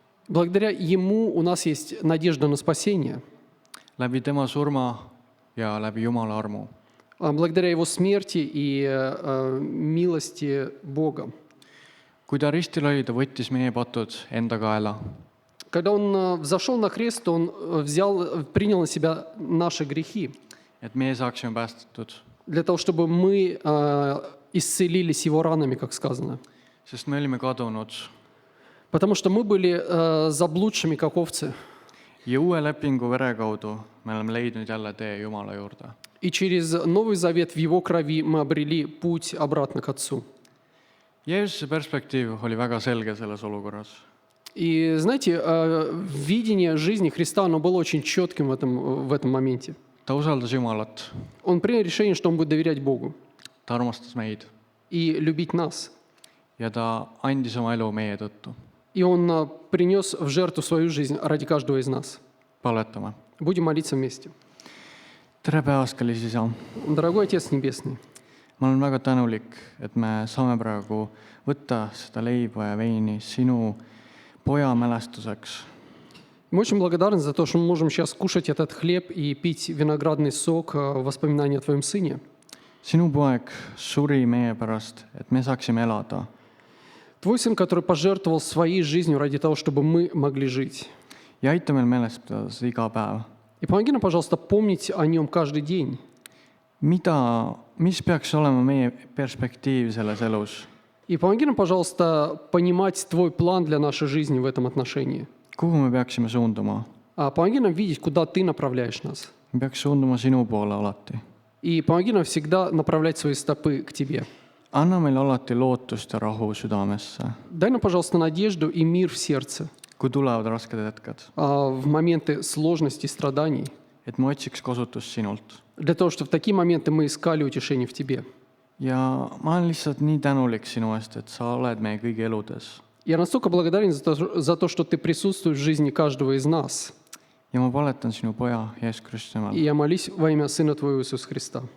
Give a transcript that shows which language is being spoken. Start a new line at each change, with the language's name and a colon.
Russian: Благодаря ему у нас есть надежда на спасение.
Estonian: Läbi tema surma ja läbi Jumala armu.
Russian: Благодаря его смерти и милости Бога.
Estonian: Kui ta ristil oli, ta võttis meie patud enda kaela.
Russian: Когда он взошел на крест, он принял на себя наши грехи,
Estonian: Et meie saaksime päästetud.
Russian: для того, чтобы мы исцелились его ранами, как сказано.
Estonian: Sest me olime kadunud
Russian: Потому что мы были заблудшими, как овцы.
Estonian: ja uue lepingu vere kaudu me oleme leidnud jälle tee Jumala juurde.
Russian: И через Новый Завет в его крови мы обрели путь обратно к Отцу.
Estonian: Jeesuse perspektiiv oli väga selge selles olukorras.
Russian: И знаете, видение жизни Христа, оно было очень четким в этом моменте.
Estonian: Ta usaldas Jumalat,
Russian: Он принял решение, что он будет доверять Богу
Estonian: ta armastas meid
Russian: и любить нас.
Estonian: ja ta andis oma elu meie tõttu.
Russian: И он принес в жертву свою жизнь ради каждого из нас.
Estonian: Palvetame.
Russian: Будем молиться вместе.
Estonian: Tere päevast, kallis isa!
Russian: Дорогой Отец Небесный,
Estonian: Ma olen väga tänulik, et me saame praegu võtta seda leiba ja veini sinu poja mälestuseks.
Russian: мы очень благодарны за то, что мы можем сейчас кушать этот хлеб и пить виноградный сок в воспоминании о Твоем Сыне.
Estonian: Sinu poeg suri meie pärast, et me saaksime elada.
Russian: Твой Сын, который пожертвовал своей жизнью ради того, чтобы мы могли жить.
Estonian: Ja aita meil meeles pidada seda iga päev.
Russian: И помоги нам, пожалуйста, помнить о Нем каждый день.
Estonian: Mis peaks olema meie perspektiiv selles elus?
Russian: И помоги нам, пожалуйста, понимать Твой план для нашей жизни в этом отношении.
Estonian: Kuhu me peaksime suunduma?
Russian: Помоги нам видеть, куда Ты направляешь нас.
Estonian: Me peaks suunduma sinu poole alati.
Russian: И помоги нам всегда направлять свои стопы к Тебе.
Estonian: Anna meile alati lootust ja rahu südamesse,
Russian: Дай нам, пожалуйста, надежду и мир в сердце
Estonian: kui tulevad rasked hetked,
Russian: в моменты сложностей, страданий,
Estonian: et me otsiks kasutust sinult.
Russian: для того, чтобы в такие моменты мы искали утешение в Тебе.
Estonian: ja ma olen lihtsalt nii tänulik sinu eest, et sa oled meie kõigi eludes.
Russian: Я настолько благодарен за то, что Ты присутствуешь в жизни каждого из нас.
Estonian: ja ma paletan sinu poja Jeesus Kristuse
Russian: И я молюсь во имя Сына Твоего Иисуса Христа.